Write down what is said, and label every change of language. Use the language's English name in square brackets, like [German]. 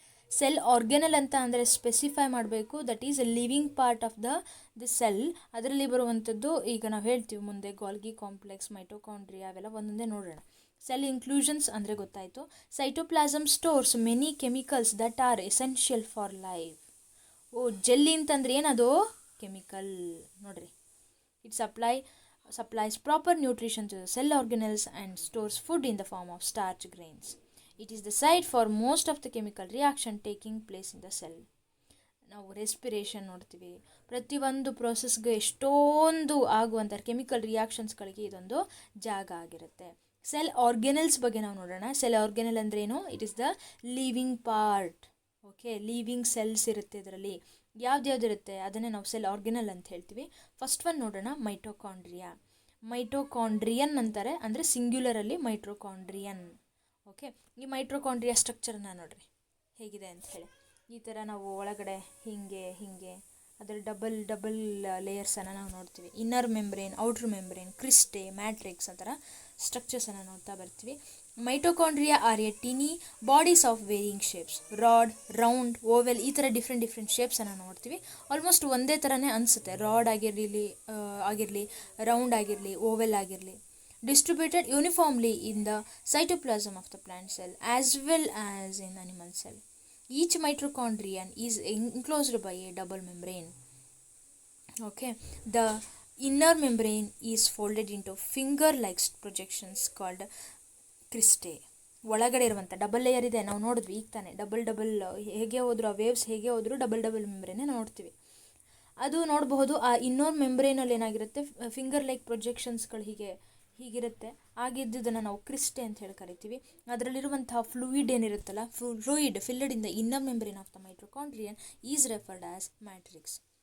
[English] cell organelle [Kannada] ಅಂತ ಅಂದರೆ [English] specify [Kannada] ಮಾಡಬೇಕು, [English] That is a living part of the cell. [Kannada] ಅದರಲ್ಲಿ ಬರುವಂಥದ್ದು ಈಗ ನಾವು ಹೇಳ್ತೀವಿ ಮುಂದೆ, ಗಾಲ್ಗಿ ಕಾಂಪ್ಲೆಕ್ಸ್, ಮೈಟೋಕಾಂಡ್ರಿಯಾ, ಅವೆಲ್ಲ ಒಂದೊಂದೇ ನೋಡೋಣ. [English] cell inclusions [Kannada] ಅಂದರೆ ಗೊತ್ತಾಯಿತು. [English] Cytoplasm stores many chemicals that are essential for life. [Kannada] Jelly ಅಂತಂದ್ರೆ ಏನದು, ಕೆಮಿಕಲ್ ನೋಡ್ರಿ. [English] It supplies proper nutrition to the cell organelles and stores food in the form of starch grains. It is the site for most of the chemical reaction taking place in the cell. [Kannada] ನಾವು respiration ನೋಡ್ತೀವಿ, ಪ್ರತಿಯೊಂದು ಪ್ರೋಸೆಸ್ಗೆ ಎಷ್ಟೊಂದು ಆಗುವಂಥ chemical ರಿಯಾಕ್ಷನ್ಸ್ಗಳಿಗೆ ಇದೊಂದು ಜಾಗ ಆಗಿರುತ್ತೆ. [English] cell organelles [Kannada] ಬಗ್ಗೆ ನಾವು ನೋಡೋಣ. [English] cell organelle [Kannada] ಅಂದ್ರೇನು, [English] It is the living part. [Kannada] Okay, living cells ಇರುತ್ತೆ ಇದರಲ್ಲಿ. ಯಾವ್ದ್ಯಾವ್ದಿರುತ್ತೆ ಅದನ್ನೇ ನಾವು ಸೆಲ್ ಆರ್ಗೆನಲ್ ಅಂತ ಹೇಳ್ತೀವಿ. ಫಸ್ಟ್ ಒನ್ ನೋಡೋಣ, ಮೈಟೋಕಾಂಡ್ರಿಯಾ. ಮೈಟೋಕಾಂಡ್ರಿಯನ್ ಅಂತಾರೆ, ಅಂದರೆ ಸಿಂಗ್ಯುಲರಲ್ಲಿ ಮೈಟೋಕಾಂಡ್ರಿಯನ್. ಓಕೆ, ಈ ಮೈಟೋಕಾಂಡ್ರಿಯಾ ಸ್ಟ್ರಕ್ಚರನ್ನು ನೋಡ್ರಿ ಹೇಗಿದೆ ಅಂತ ಹೇಳಿ. ಈ ಥರ ನಾವು ಒಳಗಡೆ ಹೀಗೆ ಅದರ ಡಬಲ್ ಲೇಯರ್ಸನ್ನು ನಾವು ನೋಡ್ತೀವಿ. ಇನ್ನರ್ ಮೆಂಬ್ರೇನ್, ಔಟ್ರ್ ಮೆಂಬ್ರೇನ್, ಕ್ರಿಸ್ಟೆ, ಮ್ಯಾಟ್ರಿಕ್ಸ್ ಆ ಥರ ಸ್ಟ್ರಕ್ಚರ್ಸನ್ನು ನೋಡ್ತಾ ಬರ್ತೀವಿ. [English] mitochondria are a tiny bodies of varying shapes, rod, round, oval, [Kannada] ಈ ಥರ [English] different ಶೇಪ್ಸನ್ನು [Kannada] ನೋಡ್ತೀವಿ. ಆಲ್ಮೋಸ್ಟ್ ಒಂದೇ ಥರನೇ ಅನಿಸುತ್ತೆ, ರಾಡ್ ಆಗಿರಲಿ ರೌಂಡ್ ಆಗಿರಲಿ, ಓವೆಲ್ ಆಗಿರಲಿ. [English] Distributed uniformly in the cytoplasm of the plant cell as well as in animal cell. Each mitochondrion is enclosed by a double membrane. Okay, the inner membrane is folded into finger-like projections called cristae. [Kannada] ಒಳಗಡೆ ಇರುವಂಥ double layer ಇದೆ, ನಾವು ನೋಡಿದ್ವಿ ಈಗ ತಾನೆ. Double ಹೇಗೆ ಹೋದ್ರು ಆ ವೇವ್ಸ್ ಹೇಗೆ ಹೋದ್ರು ಡಬಲ್ ಮೆಂಬ್ರೇನೇ ನೋಡ್ತೀವಿ. ಅದು ನೋಡಬಹುದು. ಆ ಇನ್ನರ್ ಮೆಂಬ್ರೇನಲ್ಲಿ ಏನಾಗಿರುತ್ತೆ, ಫಿಂಗರ್ ಲೈಕ್ ಪ್ರೊಜೆಕ್ಷನ್ಸ್ಗಳು ಹೀಗಿರುತ್ತೆ. ಆಗಿದ್ದನ್ನು ನಾವು ಕ್ರಿಸ್ಟೆ ಅಂತ ಹೇಳಿ ಕರಿತೀವಿ. ಅದರಲ್ಲಿರುವಂತಹ fluid ಏನಿರುತ್ತಲ್ಲ, [English] Fluid filled in the inner membrane of the mitochondrion is referred as matrix.